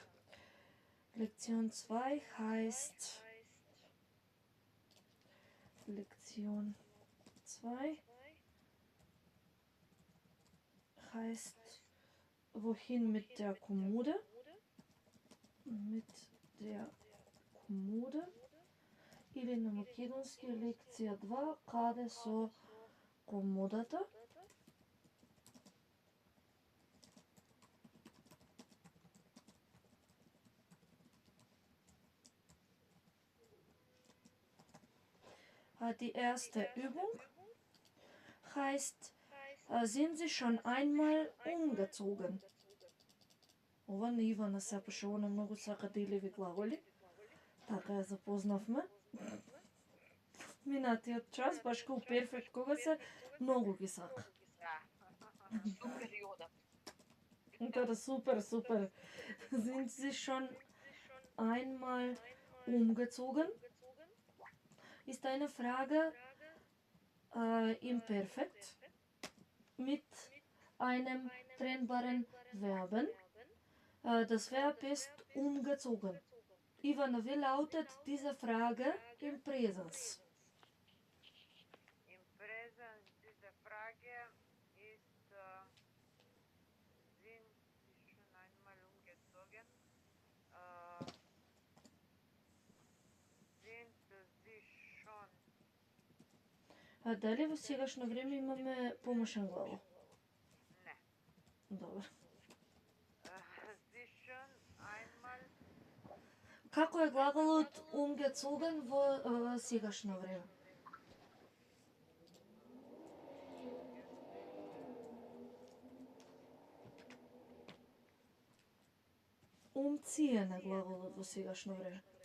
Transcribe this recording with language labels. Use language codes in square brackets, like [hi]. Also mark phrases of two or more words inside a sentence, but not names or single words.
[de] Lektion 2 heißt Wohin mit der Kommode? Mit der Kommode. [mk] Или на македонски лекција 2, каде со комодата. [de] Die erste Übung heißt, sind Sie schon einmal umgezogen? [mk] Ова не Ивана се пише, она многу сака деливи глаголи. Така ја запознавме. Минатиот час, баш као перфект кога се, многу ги сака. [de] Super Joda. [mk] Да, super. [de] Sind Sie schon einmal umgezogen? Ist eine Frage im Perfekt mit einem trennbaren Verben. Das Verb ist umgezogen. Ivana, wie lautet diese Frage im Präsens? Im Präsens diese Frage ist, sind Sie schon einmal umgezogen? Sind Sie schon? [mk] Дали во сегашно време имаме помошен глагол? Не. Добро. [de] Sie schon einmal [mk] Како е глаголот umgezogen во сегашно време? Umziehen е глаголот во сегашно време.